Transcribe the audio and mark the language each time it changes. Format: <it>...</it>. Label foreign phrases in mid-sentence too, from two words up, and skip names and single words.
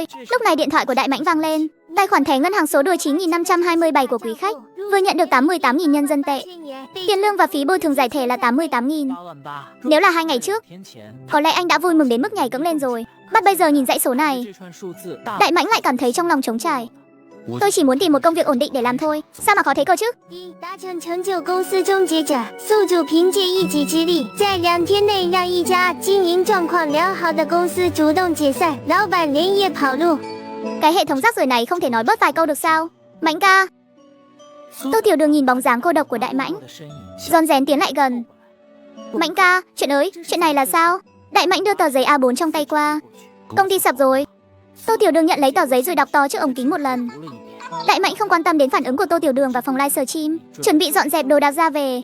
<vi>Lúc này điện thoại của Đại Mãnh vang lên. Tài khoản thẻ ngân hàng số đuôi 9527 của quý khách vừa nhận được 88.000 nhân dân tệ. Tiền lương và phí bồi thường giải thể là 88.000. Nếu là 2 ngày trước, có lẽ anh đã vui mừng đến mức nhảy cẫng lên rồi. Bắt bây giờ nhìn dãy số này, Đại Mãnh lại cảm thấy trong lòng trống trải. Tôi chỉ muốn tìm một công việc ổn định để làm thôi, sao mà khó thế cơ chứ?</vi> <zh>达成成就公司终结者，宿主凭借一己之力，在2天内让一家经营状况良好的公司主動解散，老板連夜跑路。</zh> <vi>Cái hệ thống rác rưởi này không thể nói bớt vài câu được sao? Mãnh ca. Tô Tiểu Đường nhìn bóng dáng cô độc của Đại Mãnh, rón rén tiến lại gần. Mãnh ca, chuyện này là sao? Đại Mãnh đưa tờ giấy A4 trong tay qua. Công ty sập rồi. Tô Tiểu Đường nhận lấy tờ giấy rồi đọc to trước ống kính một lần. Đại Mãnh không quan tâm đến phản ứng của Tô Tiểu Đường và phòng livestream, chuẩn bị dọn dẹp đồ đạc ra về.</vi>